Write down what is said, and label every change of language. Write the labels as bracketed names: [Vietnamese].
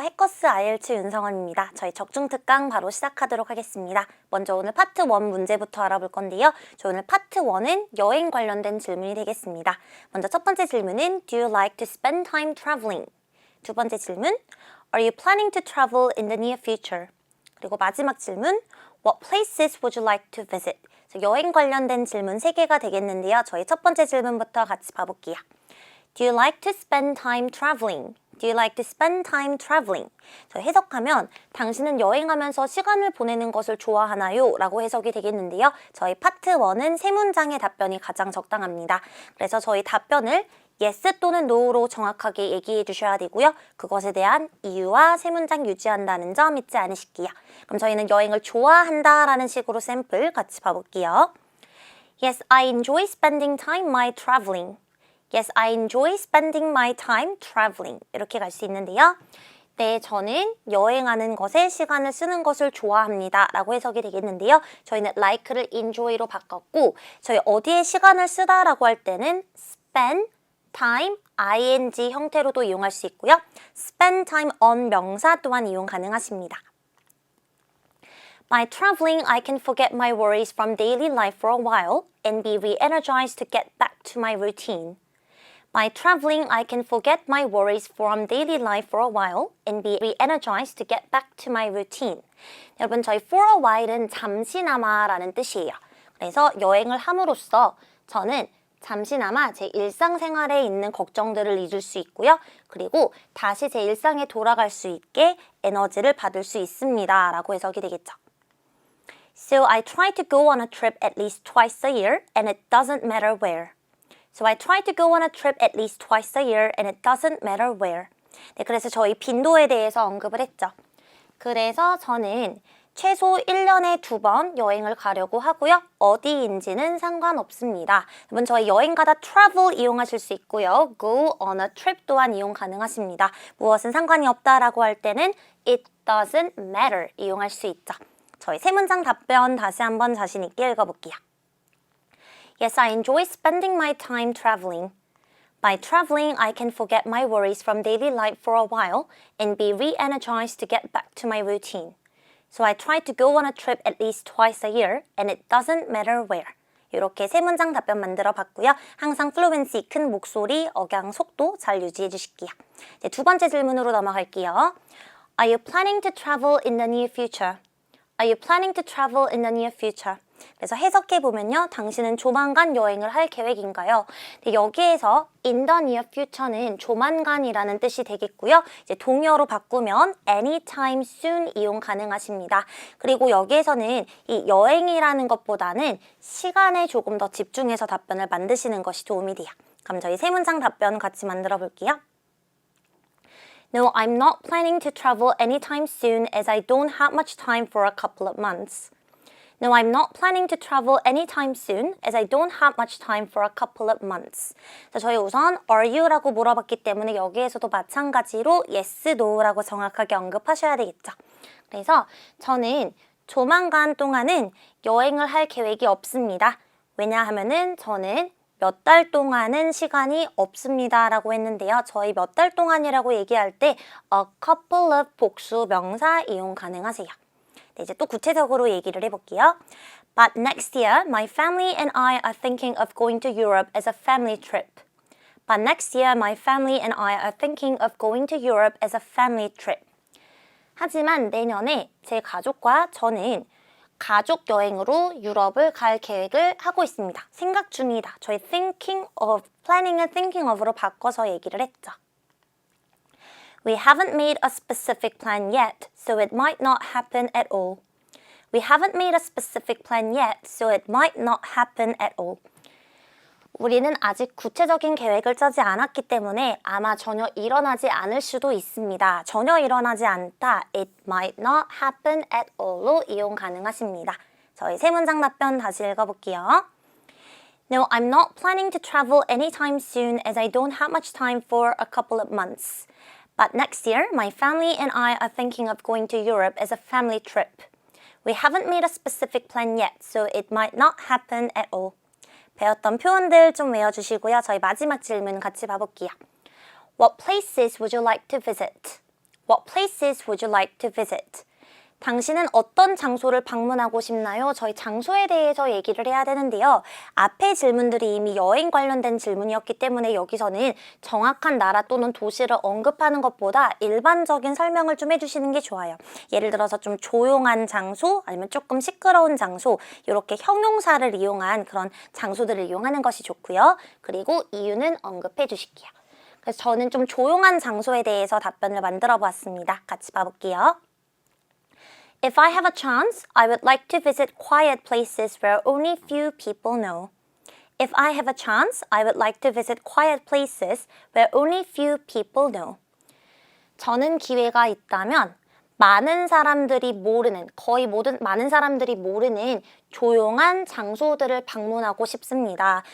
[Korean] 해커스 IELTS 윤성원입니다. 저희 적중특강 바로 시작하도록 하겠습니다. 먼저 오늘 파트 1 문제부터 알아볼 건데요. 저 오늘 파트 1은 여행 관련된 질문이 되겠습니다. 먼저 첫 번째 질문은 [English] Do you like to spend time traveling? [Korean] 두 번째 질문 [English] Are you planning to travel in the near future? [Korean] 그리고 마지막 질문 [English] What places would you like to visit? [Korean] 여행 관련된 질문 3개가 되겠는데요. 저희 첫 번째 질문부터 같이 봐볼게요. [English] Do you like to spend time traveling? Do you like to spend time traveling? [Korean] 저 해석하면 당신은 여행하면서 시간을 보내는 것을 좋아하나요? 라고 해석이 되겠는데요. 저희 파트 1은 3문장의 답변이 가장 적당합니다. 그래서 저희 답변을 yes 또는 no로 정확하게 얘기해 주셔야 되고요. 그것에 대한 이유와 3문장 유지한다는 점 잊지 않으실게요. 그럼 저희는 여행을 좋아한다 라는 식으로 샘플 같이 봐볼게요. [English] Yes, I enjoy spending time my traveling. Yes, I enjoy spending my time traveling. [Korean] 이렇게 갈 수 있는데요. 네, 저는 여행하는 것에 시간을 쓰는 것을 좋아합니다. 라고 해석이 되겠는데요. 저희는 like를 enjoy로 바꿨고 저희 어디에 시간을 쓰다 라고 할 때는 spend time, ing 형태로도 이용할 수 있고요. spend time on 명사 또한 이용 가능하십니다. [English] By traveling, I can forget my worries from daily life for a while and be re-energized to get back to my routine. By traveling, I can forget my worries from daily life for a while and be re-energized to get back to my routine. [Korean] 여러분, 저희 for a while은 잠시나마라는 뜻이에요. 그래서 여행을 함으로써 저는 잠시나마 제 일상생활에 있는 걱정들을 잊을 수 있고요. 그리고 다시 제 일상에 돌아갈 수 있게 에너지를 받을 수 있습니다. 라고 해석이 되겠죠. [English] So I try to go on a trip at least twice a year and it doesn't matter where. So I try to go on a trip at least twice a year and it doesn't matter where. [Korean] 네, 그래서 저희 빈도에 대해서 언급을 했죠. 그래서 저는 최소 1년에 2번 여행을 가려고 하고요. 어디인지는 상관없습니다. 여러분 저희 여행 가다 travel 이용하실 수 있고요. go on a trip 또한 이용 가능하십니다. 무엇은 상관이 없다라고 할 때는 [English] it doesn't matter [Korean] 이용할 수 있죠. 저희 3문장 답변 다시 한번 자신 있게 읽어볼게요. [English] Yes, I enjoy spending my time traveling. By traveling, I can forget my worries from daily life for a while and be re-energized to get back to my routine. So I try to go on a trip at least twice a year and it doesn't matter where. [Korean] 이렇게 3문장 답변 만들어 봤고요. 항상 플루언시, 큰 목소리, 억양, 속도 잘 유지해 주실게요. 이제 두 번째 질문으로 넘어갈게요. [English] Are you planning to travel in the near future? Are you planning to travel in the near future? [Korean] 그래서 해석해보면요. 당신은 조만간 여행을 할 계획인가요? 여기에서 [English] in the near future [Korean] 는 조만간이라는 뜻이 되겠고요. 이제 동의어로 바꾸면 anytime soon 이용 가능하십니다. 그리고 여기에서는 이 여행이라는 것보다는 시간에 조금 더 집중해서 답변을 만드시는 것이 도움이 돼요. 그럼 저희 3문장 답변 같이 만들어 볼게요. [English] No, I'm not planning to travel anytime soon as I don't have much time for a couple of months. No, I'm not planning to travel anytime soon as I don't have much time for a couple of months. [Korean] 자, 저희 우선 are you라고 물어봤기 때문에 여기에서도 마찬가지로 yes, no라고 정확하게 언급하셔야 되겠죠. 그래서 저는 조만간 동안은 여행을 할 계획이 없습니다. 왜냐하면은 저는 몇 달 동안은 시간이 없습니다 라고 했는데요. 저희 몇 달 동안이라고 얘기할 때 a couple of 복수 명사 이용 가능하세요. 네, 이제 또 구체적으로 얘기를 해볼게요. [English] But next year, my family and I are thinking of going to Europe as a family trip. But next year, my family and I are thinking of going to Europe as a family trip. [Korean] 하지만 내년에 제 가족과 저는 가족 여행으로 유럽을 갈 계획을 하고 있습니다. 생각 중이다. 저희 thinking of, planning을 thinking of로 바꿔서 얘기를 했죠. [English] We haven't made a specific plan yet, so it might not happen at all. We haven't made a specific plan yet, so it might not happen at all. [Korean] 우리는 아직 구체적인 계획을 짜지 않았기 때문에 아마 전혀 일어나지 않을 수도 있습니다. 전혀 일어나지 않다, [English] it might not happen at all [Korean] 로 이용 가능하십니다. 저희 3문장 답변 다시 읽어볼게요. [English] No, I'm not planning to travel anytime soon as I don't have much time for a couple of months. But next year, my family and I are thinking of going to Europe as a family trip. We haven't made a specific plan yet, so it might not happen at all. [Korean] 배웠던 표현들 좀 외워주시고요. 저희 마지막 질문 같이 봐볼게요. [English] What places would you like to visit? What places would you like to visit? [Korean] 당신은 어떤 장소를 방문하고 싶나요? 저희 장소에 대해서 얘기를 해야 되는데요. 앞의 질문들이 이미 여행 관련된 질문이었기 때문에 여기서는 정확한 나라 또는 도시를 언급하는 것보다 일반적인 설명을 좀 해주시는 게 좋아요. 예를 들어서 좀 조용한 장소 아니면 조금 시끄러운 장소 이렇게 형용사를 이용한 그런 장소들을 이용하는 것이 좋고요. 그리고 이유는 언급해 주실게요. 그래서 저는 좀 조용한 장소에 대해서 답변을 만들어 보았습니다. 같이 봐볼게요. [English] If I have a chance, I would like to visit quiet places where only few people know. If I have a chance, I would like to visit quiet places where only few people know. [Korean] 저는 기회가 있다면 많은 사람들이 모르는, 많은 사람들이 모르는 조용한 장소들을 방문하고 싶습니다.